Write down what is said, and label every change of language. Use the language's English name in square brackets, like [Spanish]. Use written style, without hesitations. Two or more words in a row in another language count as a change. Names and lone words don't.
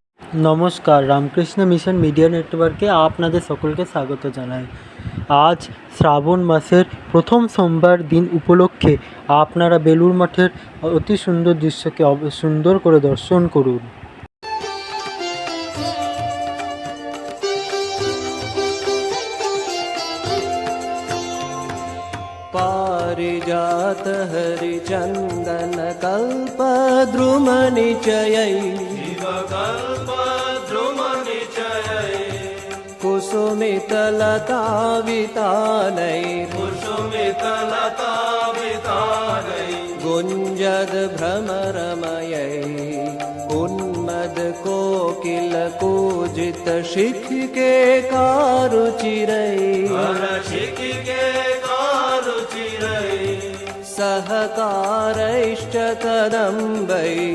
[Bangla] নমস্কার, রামকৃষ্ণ মিশন মিডিয়া নেটওয়ার্কে আপনাদের সকলকে স্বাগত জানাই। আজ শ্রাবণ মাসের প্রথম সোমবার দিন উপলক্ষে আপনারা বেলুড় মঠের অতি সুন্দর দৃশ্যকে সুন্দর করে দর্শন করুন। [Sanskrit] पारिजात हरिचन्दन कल्पद्रुमनिचयै कुसुमितलतावितानै गुञ्जद भ्रमरमयै उन्मद कोकिल शिखिके कारुचिरै सहकारैश्च कदम्बै